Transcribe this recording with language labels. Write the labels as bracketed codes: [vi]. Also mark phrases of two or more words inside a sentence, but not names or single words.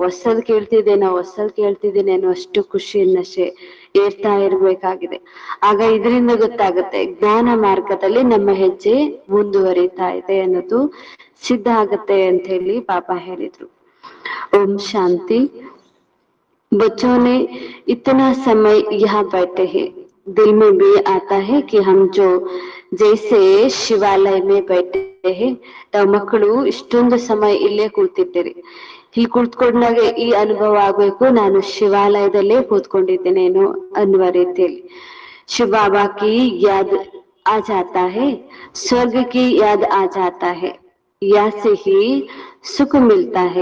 [kn] ಹೊಸದ್ ಕೇಳ್ತಿದ್ದೇನೆ ಅಷ್ಟು ಖುಷಿ ನಶೆ ಏರ್ತಾ ಇರ್ಬೇಕಾಗಿದೆ. ಆಗ ಇದರಿಂದ ಗೊತ್ತಾಗುತ್ತೆ ಜ್ಞಾನ ಮಾರ್ಗದಲ್ಲಿ ನಮ್ಮ ಹೆಜ್ಜೆ ಮುಂದುವರಿತಾ ಇದೆ ಅನ್ನೋದು ಸಿದ್ಧ ಆಗತ್ತೆ ಅಂತ ಹೇಳಿ ಬಾಬಾ ಹೇಳಿದ್ರು. ಓಂ ಶಾಂತಿ. [hi] बच्चों ने इतना समय यहाँ बैठे हैं, दिल में भी आता है कि हम जो जैसे शिवालय में बैठे हैं. [kn] ತಾವ್ ಮಕ್ಕಳು ಇಷ್ಟೊಂದು ಸಮಯ ಇಲ್ಲೇ ಕೂಳ್ತಿದ್ದೀರಿ, ಇಲ್ಲಿ ಕುಳಿತುಕೊಂಡಾಗ ಈ ಅನುಭವ ಆಗ್ಬೇಕು, ನಾನು ಶಿವಾಲಯದಲ್ಲೇ ಕೂತ್ಕೊಂಡಿದ್ದೇನೇನೋ ಅನ್ನುವ ರೀತಿಯಲ್ಲಿ. [hi] शिव बाबा की याद आ जाता है, स्वर्ग की याद आ जाता है, ऐसे ही सुख मिलता है.